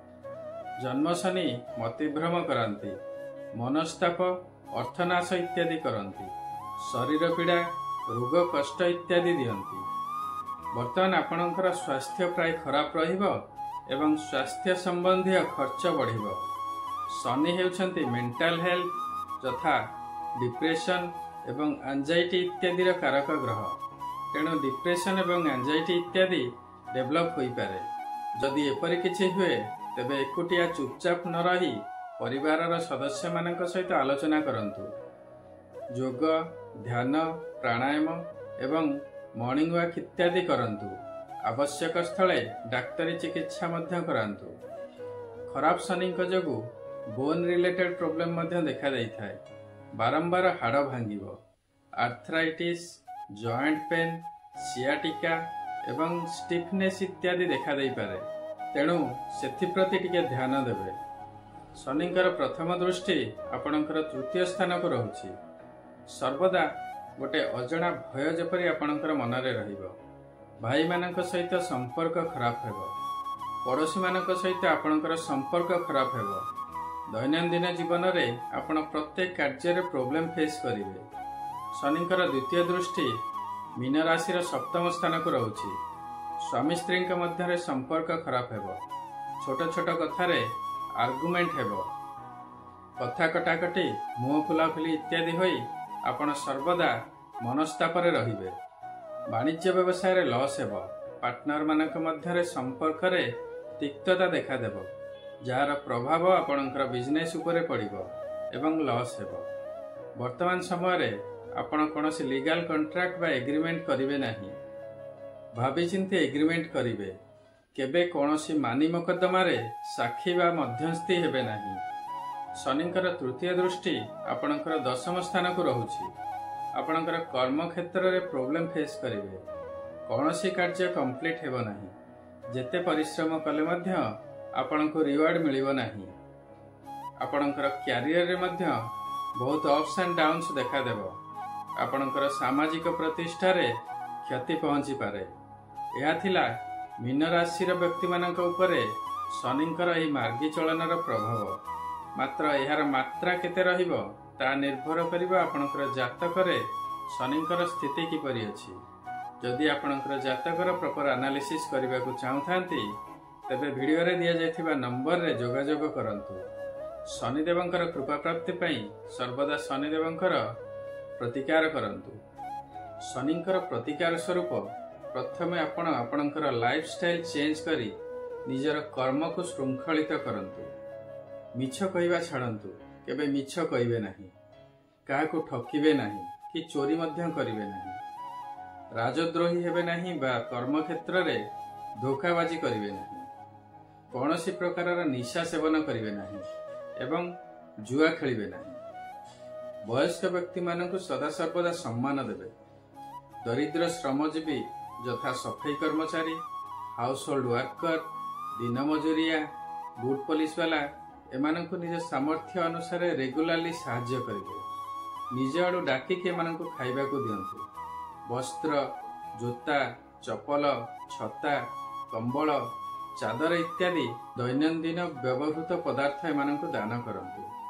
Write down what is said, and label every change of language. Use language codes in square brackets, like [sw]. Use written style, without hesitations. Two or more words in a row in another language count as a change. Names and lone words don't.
[or] ଜନ୍ମ ଶନି ମତିଭ୍ରମ କରନ୍ତି, ମନସ୍ତାପ, ଅର୍ଥନାଶ ଇତ୍ୟାଦି କରନ୍ତି, ଶରୀର ପୀଡ଼ା, ରୋଗ କଷ୍ଟ ଇତ୍ୟାଦି ଦିଅନ୍ତି। ବର୍ତ୍ତମାନ ଆପଣଙ୍କର ସ୍ୱାସ୍ଥ୍ୟ ପ୍ରାୟ ଖରାପ ରହିବ ଏବଂ ସ୍ୱାସ୍ଥ୍ୟ ସମ୍ବନ୍ଧୀ ଖର୍ଚ୍ଚ ବଢ଼ିବ। ଶନି ହେଉଛନ୍ତି [en] mental health [or] ତଥା ଡିପ୍ରେସନ ଏବଂ ଏଞ୍ଜାଇଟି ଇତ୍ୟାଦି କାରକ ଗ୍ରହ। ତେଣୁ ଡିପ୍ରେସନ ଏବଂ ଏଞ୍ଜାଇଟି ଇତ୍ୟାଦି ଡେଭଲପ ହୋଇ ପାରେ। ଯଦି ଏପରି କିଛି ହୁଏ ତେବେ ଏକୁଟିଆ ଚୁପଚାପ ନ ରହି ପରିବାରର ସଦସ୍ୟ ମାନଙ୍କ ସହିତ ଆଲୋଚନା କରନ୍ତୁ। ଯୋଗ, ଧ୍ୟାନ, ପ୍ରାଣାୟାମ ଏବଂ [en] morning walk [or] ଇତ୍ୟାଦି କରନ୍ତୁ। ଆବଶ୍ୟକ ସ୍ଥଳେ ଡାକ୍ତରୀ ଚିକିତ୍ସା ମଧ୍ୟ କରାନ୍ତୁ। ଖରାପ ଶନି ଯୋଗୁ [en] bone related problem [or] ମଧ୍ୟ ଦେଖାଯାଇଥାଏ। ବାରମ୍ବାର ହାଡ଼ ଭାଙ୍ଗିବ, ଆର୍ଥ୍ରାଇଟିସ, [en] joint pain, [or] ସିଆଟିକା ଏବଂ ଷ୍ଟିଫନେସ ଇତ୍ୟାଦି ଦେଖା ଦେଇ ପାରେ। ତେଣୁ ସେଥିପ୍ରତି ଟିକେ ଧ୍ୟାନ ଦେବେ। ଶନିଙ୍କର ପ୍ରଥମ ଦୃଷ୍ଟି ଆପଣଙ୍କର ତୃତୀୟ ସ୍ଥାନକୁ ରହୁଛି। ସର୍ବଦା ଗୋଟେ ଅଜଣା ଭୟ ଯେପରି ଆପଣଙ୍କର ମନରେ ରହିବ। ଭାଇ ମାନଙ୍କ ସହିତ ସମ୍ପର୍କ ଖରାପ ହେବ, ପଡ଼ୋଶୀ ମାନଙ୍କ ସହିତ ଆପଣଙ୍କର ସମ୍ପର୍କ ଖରାପ ହେବ। ଦୈନନ୍ଦିନ ଜୀବନରେ ଆପଣ ପ୍ରତ୍ୟେକ କାର୍ଯ୍ୟରେ [en] problem face [or] କରିବେ। ଶନିଙ୍କର ଦ୍ୱିତୀୟ ଦୃଷ୍ଟି ମୀନ ରାଶି ସପ୍ତମ ସ୍ଥାନକୁ ରହୁଛି। ସ୍ୱାମୀ ସ୍ତ୍ରୀ ମଧ୍ୟ ସମ୍ପର୍କ ଖରାପ ହେବ, ଛୋଟ ଛୋଟ କଥାରେ ଆର୍ଗୁମେଣ୍ଟ ହେବ, କଥା କଟାକଟି ମୁହଁ ଫୁଲାଫୁଲି ଇତ୍ୟାଦି ହୋଇ ଆପଣ ସର୍ବଦା ମନସ୍ତାପରେ ରହିବେ। ବାଣିଜ୍ୟ ବ୍ୟବସାୟରେ ଲସ ହେବ, ପାର୍ଟନର ମାନଙ୍କ ମଧ୍ୟ ସମ୍ପର୍କରେ ତିକ୍ତତା ଦେଖା ଦେବ, ଯାହାର ପ୍ରଭାବ ଆପଣଙ୍କର ବିଜନେସ ଉପରେ ପଡ଼ିବ ଏବଂ ଲସ ହେବ। ବର୍ତ୍ତମାନ ସମୟରେ ଆପଣ କୌଣସି [en] legal contract [or] ବା ଏଗ୍ରିମେଣ୍ଟ କରିବେ ନାହିଁ, ଭାବି ଚିନ୍ତି ଏଗ୍ରିମେଣ୍ଟ କରିବେ। କେବେ କୌଣସି ମାମଲା ମୋକଦ୍ଦମାରେ ସାକ୍ଷୀ ବା ମଧ୍ୟସ୍ଥି ହେବେ ନାହିଁ। ଶନିଙ୍କର ତୃତୀୟ ଦୃଷ୍ଟି ଆପଣଙ୍କର ଦଶମ ସ୍ଥାନକୁ ରହୁଛି। ଆପଣଙ୍କର କର୍ମ କ୍ଷେତ୍ରରେ [en] problem face [or] କରିବେ, କୌଣସି କାର୍ଯ୍ୟ କମ୍ପ୍ଲିଟ ହେବ ନାହିଁ। ଯେତେ ପରିଶ୍ରମ କଲେ ମଧ୍ୟ ଆପଣଙ୍କୁ ରିୱାର୍ଡ ମିଳିବ ନାହିଁ। ଆପଣଙ୍କର କ୍ୟାରିଅରରେ ମଧ୍ୟ ବହୁତ [en] ups and downs [or] ଦେଖା ଦେବ। ଆପଣଙ୍କର ସାମାଜିକ ପ୍ରତିଷ୍ଠାରେ କ୍ଷତି ପହଞ୍ଚି ପାରେ। ଏହା ଥିଲା ମୀନ ରାଶିର ବ୍ୟକ୍ତି ମାନଙ୍କ ଉପରେ ଶନିଙ୍କର ଏହି ମାର୍ଗୀ ଚଳନର ପ୍ରଭାବ। ମାତ୍ର ଯାହାର ମାତ୍ରା କେତେ ରହିବ ତାହା ନିର୍ଭର କରିବ ଆପଣଙ୍କର ଜାତକରେ ଶନିଙ୍କର ସ୍ଥିତି କିପରି ଅଛି। ଯଦି ଆପଣଙ୍କର ଜାତକର [en] proper analysis [or] କରିବାକୁ ଚାହୁଁଥାନ୍ତି ତେବେ ଭିଡିଓରେ ଦିଆଯାଇଥିବା ନମ୍ବରରେ ଯୋଗାଯୋଗ କରନ୍ତୁ। ଶନିଦେବଙ୍କର କୃପା ପ୍ରାପ୍ତି ପାଇଁ ସର୍ବଦା ଶନିଦେବଙ୍କର ପ୍ରତିକାର କରନ୍ତୁ। ଶନିଙ୍କର ପ୍ରତିକାର ସ୍ୱରୂପ ପ୍ରଥମେ ଆପଣ ଆପଣଙ୍କର [en] lifestyle change [or] କରି ନିଜର କର୍ମକୁ ଶୃଙ୍ଖଳିତ କରନ୍ତୁ। ମିଛ କହିବା ଛାଡ଼ନ୍ତୁ, କେବେ ମିଛ କହିବେ ନାହିଁ, କାହାକୁ ଠକିବେ ନାହିଁ କି ଚୋରି ମଧ୍ୟ କରିବେ ନାହିଁ, ରାଜଦ୍ରୋହୀ ହେବେ ନାହିଁ ବା କର୍ମ କ୍ଷେତ୍ରରେ ଧୋକାବାଜି କରିବେ ନାହିଁ, କୌଣସି ପ୍ରକାରର ନିଶା ସେବନ କରିବେ ନାହିଁ ଏବଂ ଜୁଆ ଖେଳିବେ ନାହିଁ। ବୟସ୍କ ବ୍ୟକ୍ତି ମାନଙ୍କୁ ସଦା ସର୍ବଦା ସମ୍ମାନ ଦେବେ। ଦରିଦ୍ର ଶ୍ରମଜୀବୀ ଯଥା ସଫେଇ କର୍ମଚାରୀ, [en] household worker, [or] ଦିନ ମଜୁରିଆ, [en] boot polish wala [or] ଏମାନଙ୍କୁ ନିଜ ସାମର୍ଥ୍ୟ ଅନୁସାରେ ରେଗୁଲାରଲି ସାହାଯ୍ୟ କରିବେ। ନିଜ ଆଡ଼ୁ ଡାକି ଏମାନଙ୍କୁ ଖାଇବାକୁ ଦିଅନ୍ତୁ। ବସ୍ତ୍ର, ଜୋତା, ଚପଲ, ଛତା, କମ୍ବଳ, ଚାଦର ଇତ୍ୟାଦି ଦୈନନ୍ଦିନ ବ୍ୟବହୃତ ପଦାର୍ଥ ଏମାନଙ୍କୁ ଦାନ କରନ୍ତୁ।